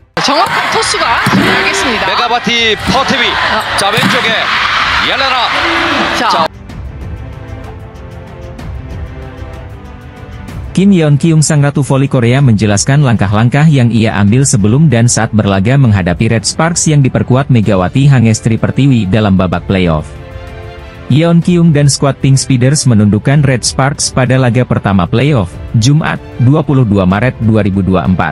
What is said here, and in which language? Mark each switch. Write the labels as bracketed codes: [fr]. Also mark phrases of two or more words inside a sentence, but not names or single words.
[ko] 정확한 토스가 나겠습니다. 메가바티 퍼트비. 자, 왼쪽에 옐레나. 자, [id] Kim Yeon Kyung sang ratu voli Korea menjelaskan langkah-langkah yang ia ambil sebelum dan saat berlaga menghadapi Red Sparks yang diperkuat Megawati Hangestri Pertiwi dalam babak playoff. Yeon Kyung dan skuad Pink Speeders menundukkan Red Sparks pada laga pertama playoff, Jumat, 22 Maret 2024.